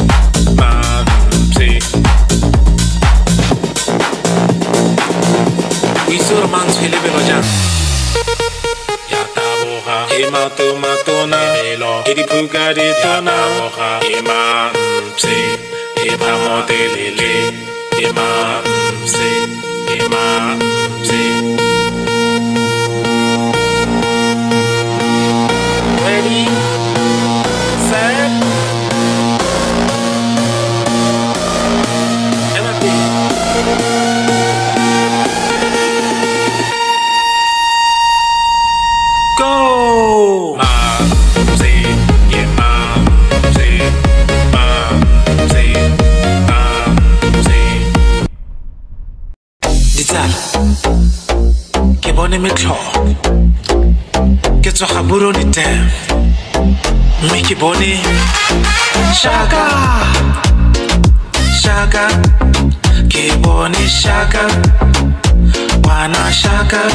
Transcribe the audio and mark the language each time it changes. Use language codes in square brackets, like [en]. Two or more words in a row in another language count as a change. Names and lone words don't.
[tn] O itse gore mantsho e lebelo jang ya taboga ke maoto matona melo e diphuka di tona ke mampse e thamo telele ke mampse. [en] Ready, set, go! [tn] Ditsala, ke bone metlhogo, ke tswa ga Buroni Dam, mme ke bone Shaka, ke bone Shaka, wana Shaka,